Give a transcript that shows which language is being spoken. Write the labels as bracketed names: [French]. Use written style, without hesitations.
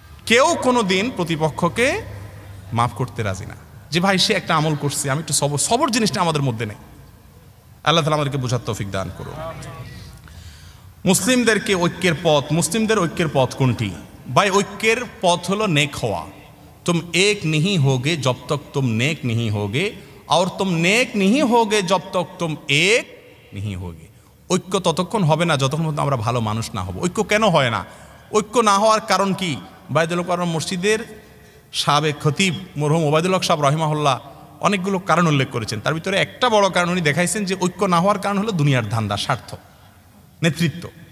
[Bangla] কেউ কোনো দিন প্রতিপক্ষকে মাফ করতে রাজি না, যে ভাই সে একটা আমল করছে, আমি একটু সবর, সবর জিনিসটা আমাদের মধ্যে নেই। আল্লাহ তাআলা আমাদেরকে বোঝার তৌফিক দান করুন। মুসলিমদেরকে ঐক্যের পথ, মুসলিমদের ঐক্যের পথ কোনটি? ভাই ঐক্যের পথ হলো নেক হওয়া। [Hindi] तुम एक नहीं होगे जब तक तुम नेक नहीं होगे, और तुम नेक नहीं होगे जब तक तुम एक नहीं होगे। [Bangla] ঐক্য ততক্ষণ হবে না যতক্ষণ পর্যন্ত আমরা ভালো মানুষ না হব। ঐক্য কেন হয় না? ঐক্য না হওয়ার কারণ কি? ওবায়দুল হক মসজিদের সাবেক খতিব মরহুম ওবায়দুল হক সাহেব রাহিমাহুল্লাহ অনেকগুলো কারণ উল্লেখ করেছেন। তার ভিতরে একটা বড় কারণ উনি দেখাইছেন যে ঐক্য না হওয়ার কারণ হলো দুনিয়ার ধান্দা, স্বার্থ, নেতৃত্ব।